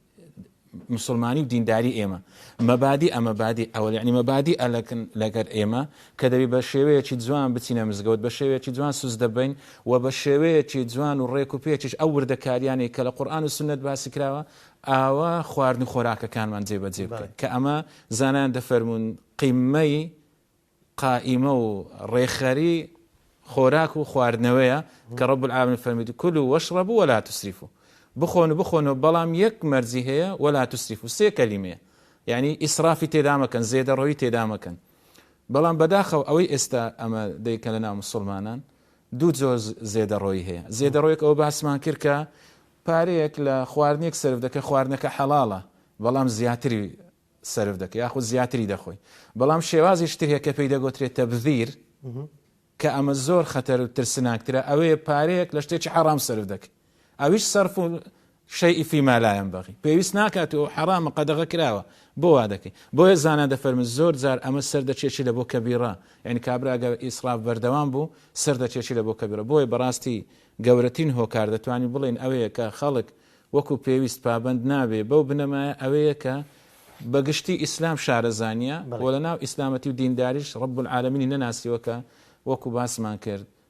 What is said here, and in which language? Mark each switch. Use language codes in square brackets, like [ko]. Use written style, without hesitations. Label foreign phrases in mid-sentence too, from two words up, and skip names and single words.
[ckb] مسلمانی و دینداری ئێمە مەبادی ئەمەبادی ئەوە یعنی مەبادی ئەلەکن لەگەر ئێمە کە دەبی بە شێوەیەکی جوان بچینە مزگەوت بە شێوەیەکی جوان سوز دەبین و بە شێوەیەکی جوان و ڕێک و پێچش ئەو وردەکاریانی کە لە قورئان و سنت باسی کراوە ئاوا خواردن و خۆراکەکانمان جێبەجێ بکەین کە ئەمە زانان دەفەرمون قیمەی قائیمە و ڕێخەری خۆراک و خواردنەوەیە کە [ar] ڕەب العالەمین [ckb] فەرمیدی [ar] کولوا واشربوا ولا تسرفوا [ckb] بخۆن بەڵام یەک مەرجی هەیە [ar] ولا تسرفوا [ckb] سێ کەلیمەیە یعنی ئیسرافی تێدا مەکەن زێدەڕۆیی تێدا مەکەن بەڵام بەداخەو ئەوەی ئێستا ئەمە دەیکە لە ناو مسلمانان دوو جۆر زێدەڕۆیی هەیە زێدەڕۆیەک ئەوە باسمان کرد کە پارەیەک لە خواردنێک سرف دەکە خواردنەکە حەڵاڵە بەڵام زیاتری سرف دەکە یاخود زیاتری دەخۆی بەڵام شێوازی شتر هەیە کە پێی دەگوترێت تەبذیر کە ئەمە زۆر خەتەر و ترسناکترە ئەوەیە پارەیەک لە شتێکی حەرام سرف دەکە ئەویش [ar] سەرف و شەیئی فیما لا ينبغي [ckb] پێویست ناکات و حەرامە قەدەغە کراوە بۆ وا دەکەی بۆیە زانە دەفەرمن زۆر جار ئەمە سەر دەچێکی لە بۆ کەبیرە یعنی کابراگە ئیسراف بەردەوام بوو سەر دەچێکی لە بۆ کەبیرە بۆیە بەڕاستی گەورەترین هۆکار دەتوانین بڵێن ئەوەیە کە خەڵک وەکو پێویست پابند نابێ بەو بنەمایە ئەوەیە کە بەگشتی ئیسلام شارەزانیە و لە ناو ئیسلامەتی و دینداریش [ar] ڕەب العالەمینی [ckb] نەناسیوە کە وەکو باسمان کرد